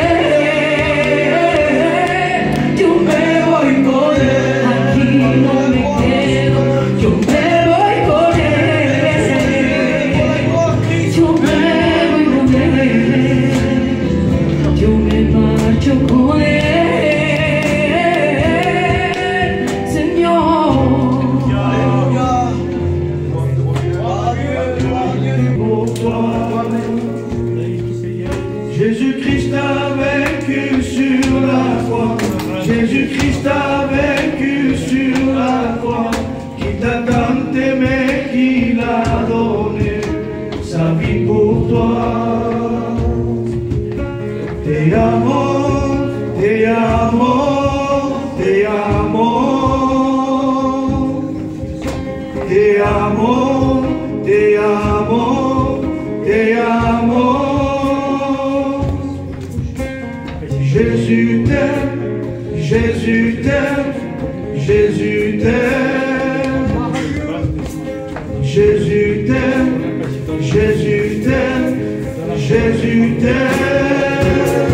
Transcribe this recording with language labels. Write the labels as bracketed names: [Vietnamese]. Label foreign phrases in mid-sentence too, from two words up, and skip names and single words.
[Spanish] él, yo me voy con él, aquí no me quedo, yo me voy con él, yo me voy con él, yo me marcho con él, Señor. [French] Jésus-Christ a vaincu sur la croix, Jésus-Christ a vaincu sur la croix, qui t'a tant aimé, qu'il a donné sa vie pour toi. [Spanish] Te amo, te amo, te amo, te amo. te amo, te amo. [French] Jésus t'aime, Jésus t'aime, Jésus t'aime. Jésus t'aime, Jésus t'aime, Jésus t'aime.